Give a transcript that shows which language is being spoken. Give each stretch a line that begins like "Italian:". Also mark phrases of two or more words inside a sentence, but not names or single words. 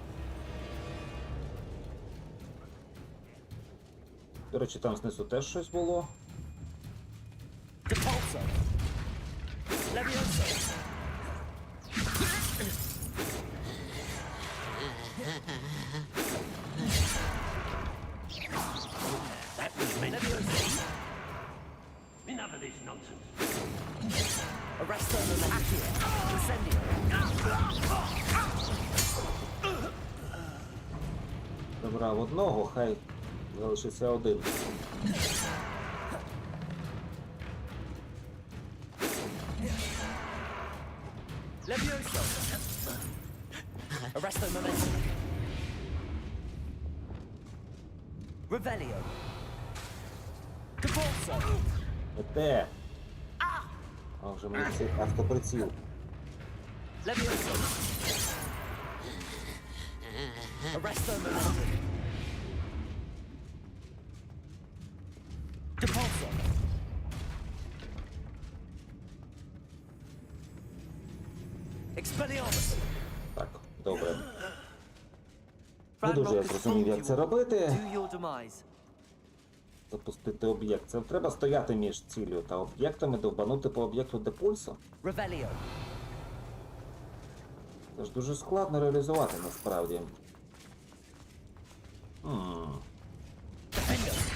Ukrainian: До речі, там знизу теж щось було.
Latin: Depulso. Leviosa.
English: That was meant to be. Enough of this nonsense.
Latin: Arresto Accio. Incendio.
Ukrainian: Забрав одного, хай залишиться один.
Latin: Leviosa. Arresto Momentum. Revelio. Depulso.
Ukrainian: Ете! А вже мені цей автоприціл.
Latin: Leviosa. Arresto Momentum. Depulso. Expelliarmus.
Ukrainian: Так, добре. Не дуже я зрозумів, як це робити.
English: To your demise.
Ukrainian: Запустити об'єкт. Це треба стояти між ціллю та об'єктами, довбанути по об'єкту депульсу.
Latin: Revelio.
Ukrainian: Це ж дуже складно реалізувати насправді.
Latin: Defender.